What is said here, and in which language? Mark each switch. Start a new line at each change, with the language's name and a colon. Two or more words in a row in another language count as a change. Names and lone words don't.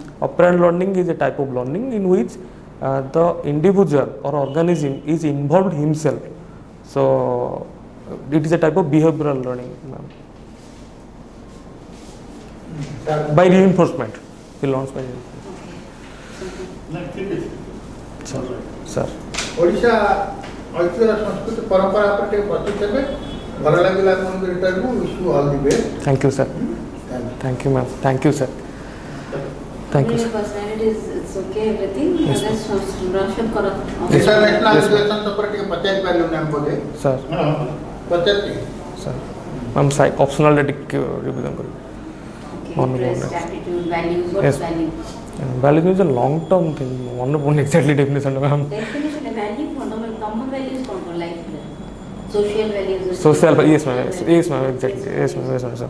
English: operant learning is a type of learning in which the individual or organism is involved himself. So it is a type of behavioral learning, ma'am. By reinforcement, he learns by reinforcement. Sir.
Odia: ଓଡ଼ିଶା ଐତିହ୍ୟ ସଂସ୍କୃତି ପରମ୍ପରା ଉପରେ ଟିକେ ପ୍ରତି ଦେବେ। ଭଲ ଲାଗିଲା ଆପଣଙ୍କ ଇଣ୍ଟରଭ୍ୟୁ।
English: wish you all the best. Thank you, sir. Thank you, ma'am. Thank you, sir. Thank you, sir. Personalities, it's okay, everything. Yes, Just Roshan Karat.
Odia: ଇଣ୍ଟରନ୍ୟାସନାଲ
English: Yes, ma'am.
Odia: ରିଲେସନ୍ସ ଉପରେ ଟିକେ ପଚାରି ପାରିଲୁନି ଆମେ ବୋଧେ
English: Sir.
Odia: ପଚାରିଛି।
English: Sir. Ma'am, optional ଟିକେ revision କରିବି. Okay, One interest, more. attitude, values. What Yes. is value? Value is a long term thing. One exactly definition, ma'am. Definition of value, fundamental common values for life. Social values. Social, yes, ma'am. Yes, ma'am. Exactly. Yes, ma'am. Yes, ma'am. Sir.